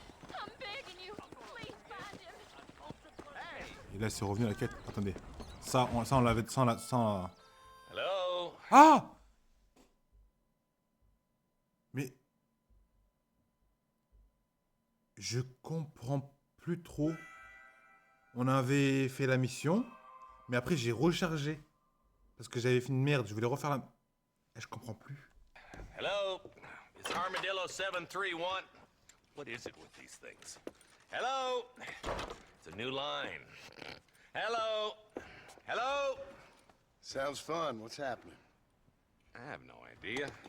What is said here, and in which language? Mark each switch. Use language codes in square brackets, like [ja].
[en] I'm begging you. Please find [fr] Et là, c'est revenu à la quête. Attendez. Ça, on l'avait... sans... [en] Hello? Ah! [fr] Mais... Je comprends plus trop. On avait fait la mission, mais après j'ai rechargé. Parce que j'avais fait une merde, je voulais refaire la... Et je comprends plus. [en] Hello? It's Armadillo 731. What is it with these things? Hello? It's a new line. Hello? Hello? Sounds fun. What's happening? I have no idea.